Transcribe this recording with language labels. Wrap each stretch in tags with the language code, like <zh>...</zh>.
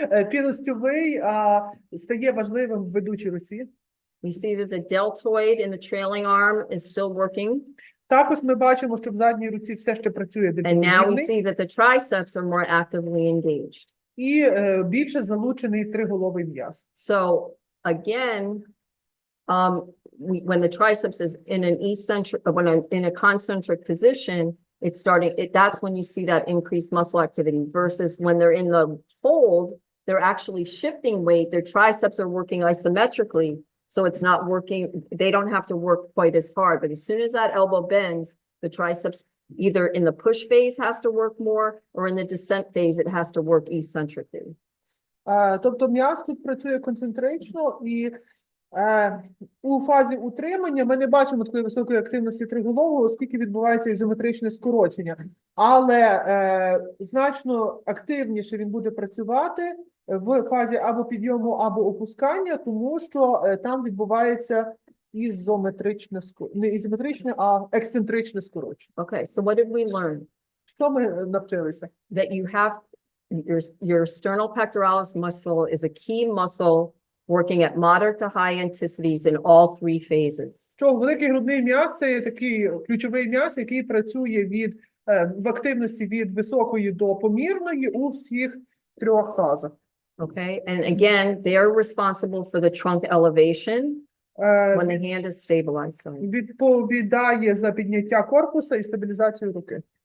<uk>Підостьовий стає важливим в ведучій руці.</uk> <en>We see that the deltoid in the trailing arm is still working.</en> <uk>Також ми бачимо, що в задній руці все ще працює</uk> <en>And now we</en> <uk>дельтоподібний.</uk> <en>see that the triceps are more actively engaged.</en> <uk>І більше залучений триголовий м'яз.</uk> <en>So again, when the triceps is in an eccentric, in a concentric position, that's when you see that increased muscle activity versus when they're in the hold, they're actually shifting weight. Their triceps are working isometrically. So it's not working. They don't have to work quite as hard, but as soon as that elbow bends, the triceps either in the push phase has to work more or in the descent phase, it has to work eccentrically.</en> <uk>Тобто м'яз тут працює концентрично і у фазі утримання ми не бачимо такої високої активності триголового, оскільки відбувається ізометричне скорочення. Але значно активніше він буде працювати в фазі або підйому, або опускання, тому що там відбувається ізометричне, не ізометричне, а ексцентричне скорочення.</uk> <en>Okay, so what did we learn?</en> <uk>Що ми навчилися?</uk> <en>That you have your sternal pectoralis muscle is a key muscle working at moderate to high intensities in all three phases.</en> <uk>Що великий грудний м'яз – це є такий ключовий м'яз, який працює в активності від високої до помірної у всіх трьох фазах.</uk> <en>Okay, and again, they're responsible for the trunk elevation when the hand is stabilized. Sorry.</en> <uk>Відповідає за підняття корпуса і стабілізацію руки.</uk>